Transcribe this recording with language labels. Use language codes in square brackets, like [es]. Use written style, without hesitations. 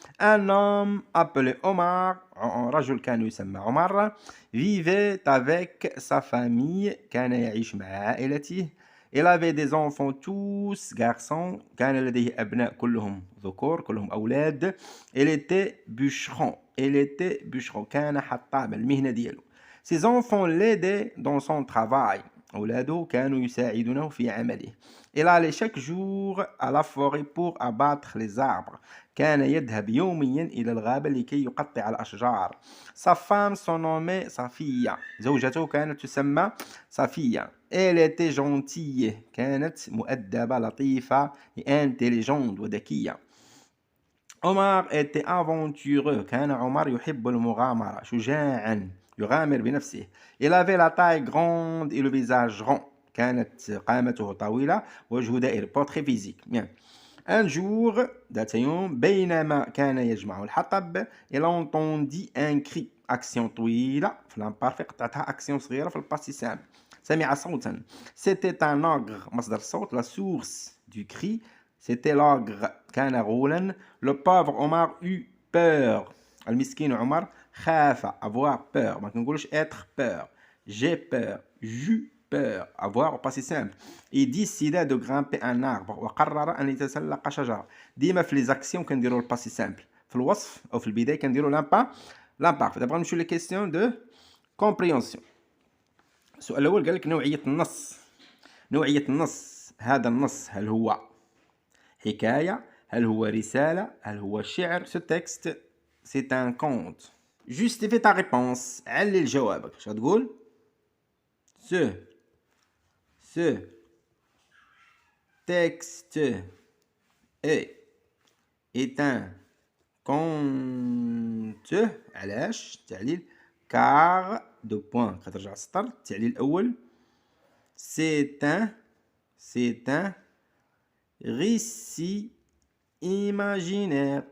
[fr] Un homme appelé Omar, [ar] رجل كان يسمى عمر. [fr] Vivait avec sa famille, [ar] كان يعيش مع عائلته. [fr] Il avait des enfants tous garçons. [ar] كان لديه أبناء كلهم ذكور، كلهم أولاد. [fr] Il était bûcheron. Il était bûcheron. [ar] كان حطاب المهنة ديالو. [fr] Ses enfants l'aidaient dans son travail. [ar] أولاده كانوا يساعدونه في عمله. [fr] Il allait chaque jour à la forêt pour abattre les arbres. [ar] كان يذهب يوميا إلى الغابة لكي يقطع الأشجار. [fr] Sa femme se nommait Safia. [ar] زوجته كانت تسمى صفية. [fr] Elle était gentille. [ar] كانت مؤدبة لطيفة intelligente وذكية. [fr] Omar était aventureux. [ar] كان عمر يحب المغامرة شجاعا يغامر بنفسه. [fr] Il avait la taille grande et le visage rond. [ar] كانت قامته طويلة وجهه دائري. [fr] Portrait physique. Bien. Un jour, [ar] ذات يوم، بينما كان يجمع الحطب، [fr] il entendit un cri. [ar] أكسيون طويلة في l'imparfait قطعتها أكسيون صغيرة في الباسي سامبل. سمع صوتا. [fr] C'était un ogre. [ar] مصدر الصوت. [fr] La source du cri, c'était l'ogre. [ar] كان غولا. [fr] Le pauvre Omar eut peur. [ar] المسكين عمر خاف. avoir peur. ما كنقولش être peur. [fr] J'ai peur. J'eus peur, avoir au passé simple. Il décida de grimper un arbre [ar] وقرر أن يتسلق شجرة. ديما في les actions كنديروا le passé simple. في الوصف أو في البداية كنديروا l'imparfait. دابا نمشيو [fr] les questions de compréhension. [ar] السؤال الأول قال لك نوعية النص. هذا النص هل هو حكاية؟ هل هو رسالة؟ هل هو شعر؟ [fr] Ce texte c'est un conte. Justifie ta réponse. [ar] علل جوابك. اش غتقول؟ [fr] Ce texte est un conte. [ar] علاش؟ التعليل car دو بوان كترجع السطر. التعليل الأول [fr] c'est un récit imaginaire.